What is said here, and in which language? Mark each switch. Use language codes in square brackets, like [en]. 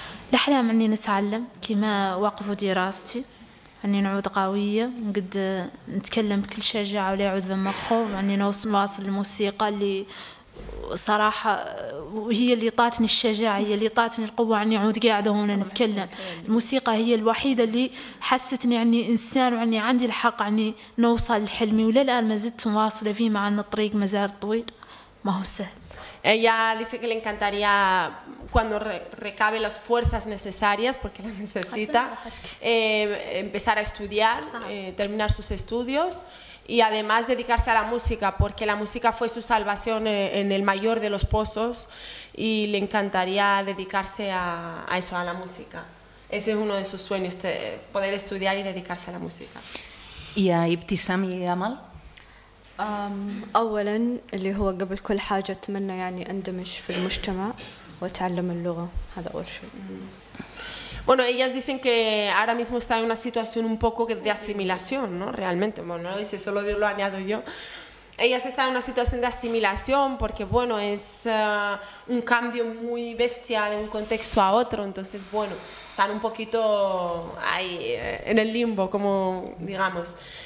[ar] الأحلام أني نتعلم كما وقفوا دراستي، أني نعود قوية، نقد نتكلم بكل شجاعة ولا يعود فما خوف، أني نواصل الموسيقى اللي صراحة وهي اللي طاتني الشجاعة، هي اللي طاتني القوة أني أعود قاعدة هنا نتكلم. الموسيقى هي الوحيدة اللي حستني أني إنسان وأني عندي الحق أني نوصل لحلمي، وللآن ما زلت مواصلة فيه مع أن الطريق ما زال طويل ما هو سهل. [es] Ella dice que le encantaría, cuando recabe las fuerzas necesarias, porque las necesita, empezar a estudiar, terminar sus estudios y además dedicarse a la música, porque la música fue su salvación en el mayor de los pozos y le encantaría dedicarse a eso, a la música. Ese es uno de sus sueños, poder estudiar y dedicarse a la música. ¿Y a Ibtisam y Amal? [ar] أولاً اللي هو قبل كل حاجة أتمنى يعني أندمج في المجتمع وأتعلم اللغة، هذا أول شيء. [es] Bueno, ellas dicen que ahora mismo está en una situación un poco de asimilación, ¿no? Realmente, bueno, no lo dice, solo lo añado yo. Ellas están en una situación de asimilación porque, bueno, es un cambio muy bestia de un contexto a otro, entonces, bueno, están un poquito ahí en el limbo, como digamos.